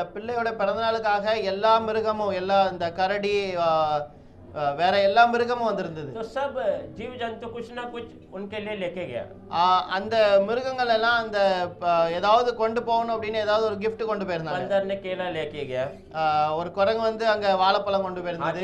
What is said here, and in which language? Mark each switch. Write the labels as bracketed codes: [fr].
[ta] அந்த பிள்ளையோட பிறந்த நாளுக்காக எல்லா மிருகமும் எல்லா இந்த கரடி வேற எல்லா மிருகமும் வந்திருந்தது. [hi] तो सब जीव जंतु कुछ ना कुछ उनके लिए लेके गया। [ta] அந்த மிருகங்கள் எல்லாம் அந்த ஏதாவது கொண்டு போகணும் அப்படின்னு ஏதாவது ஒரு gift கொண்டு போயிருந்தாங்க. [hi] बंदर ने केला लेके गया। [ta] ஒரு குரங்கு வந்து அங்க வாழைப்பழம் கொண்டு போயிருந்தது.